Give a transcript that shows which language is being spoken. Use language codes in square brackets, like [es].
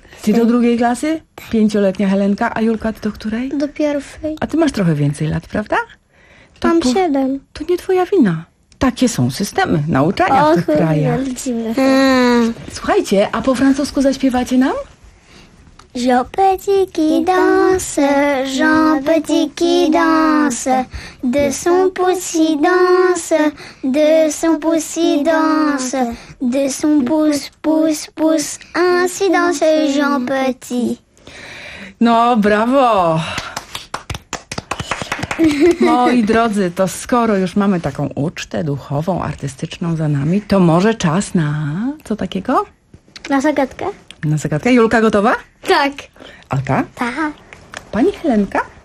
[pl] Ty do drugiej klasy? 5-letnia Helenka, a Julka do której? Do pierwszej. A ty masz trochę więcej lat, prawda? To mam 7. To nie twoja wina. Takie są systemy nauczania w tych krajach. Słuchajcie, a po francusku zaśpiewacie nam? [fr] Je petit qui danse, Jean petit qui danse, de son pouce danse, de son pouce danse, de son pouce, pouce, pouce, ainsi danse Jean petit. [pl] No, brawo! Moi drodzy, to skoro już mamy taką ucztę duchową, artystyczną za nami, to może czas na co takiego? Na zagadkę. Na zagadkę. Julka gotowa? Tak. Alka? Tak. Pani Helenka?